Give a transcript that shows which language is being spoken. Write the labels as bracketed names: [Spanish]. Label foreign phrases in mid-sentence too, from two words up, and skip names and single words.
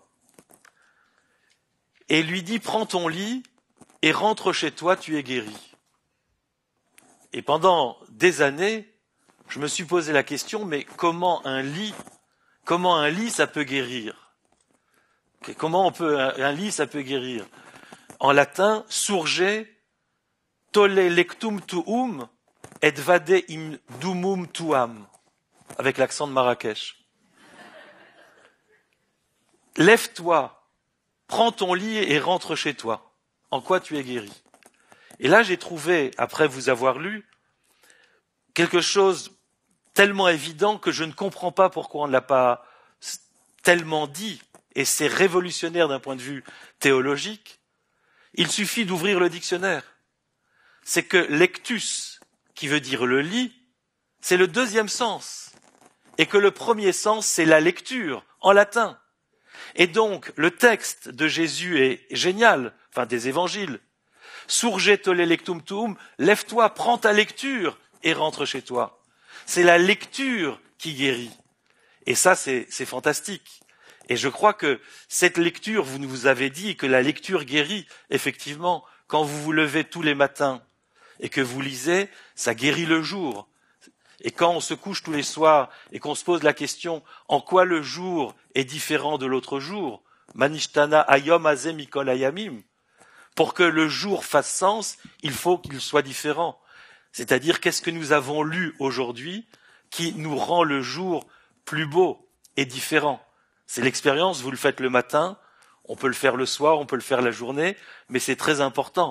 [French] Et il lui dit, prends ton lit et rentre chez toi, tu es guéri. Et pendant des années, je me suis posé la question, mais comment un lit ça peut guérir? Comment un lit ça peut guérir? En latin, [Latin] surge tolle lectum tuum et vade im dumum tuam, [French] avec l'accent de Marrakech. Lève-toi, prends ton lit et rentre chez toi. En quoi tu es guéri? Et là, j'ai trouvé, après vous avoir lu, quelque chose tellement évident que je ne comprends pas pourquoi on ne l'a pas tellement dit, et c'est révolutionnaire d'un point de vue théologique. Il suffit d'ouvrir le dictionnaire. C'est que lectus, qui veut dire le lit, c'est le deuxième sens, et que le premier sens, c'est la lecture, en latin. Et donc, le texte de Jésus est génial, enfin des évangiles. [Latin] Surge tolle lectum tuum, [French] lève-toi, prends ta lecture et rentre chez toi. C'est la lecture qui guérit. Et ça, c'est fantastique. Et je crois que cette lecture, vous nous avez dit que la lecture guérit, effectivement, quand vous vous levez tous les matins et que vous lisez, ça guérit le jour. Et quand on se couche tous les soirs et qu'on se pose la question en quoi le jour est différent de l'autre jour, [Hebrew] מה נשתנה היום הזה מכל הימים, [French] pour que le jour fasse sens, il faut qu'il soit différent. C'est-à-dire qu'est-ce que nous avons lu aujourd'hui qui nous rend le jour plus beau et différent. C'est l'expérience, vous le faites le matin, on peut le faire le soir, on peut le faire la journée, mais c'est très important.